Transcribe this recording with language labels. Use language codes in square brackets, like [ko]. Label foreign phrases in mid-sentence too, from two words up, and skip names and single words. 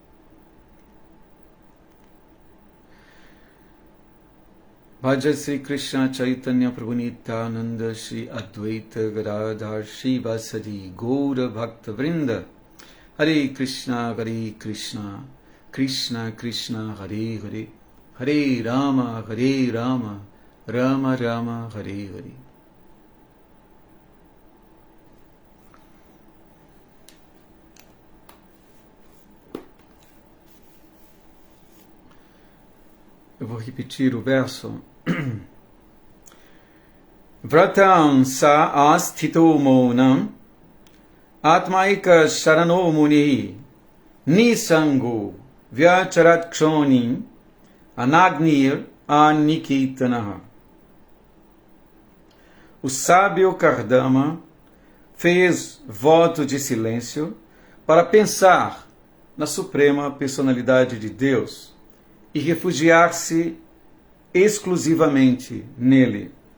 [sa] Bhaja Sri Krishna Chaitanya Prabhu Nityananda Shri Advaita Gadadhar Shri Vasadi Gaura Bhakta Vrinda. Hare Krishna Krishna Krishna Hare Hare Hare Rama Rama Rama Hare Hare. [pt] Eu vou repetir o verso. [sa] Vratam sa astito monam atmaika sharano muni nisango vyacharat kshonim anagnir anikitanaha. [pt] O sábio Kardama fez voto de silêncio para pensar na suprema personalidade de Deus e refugiar-se exclusivamente nele.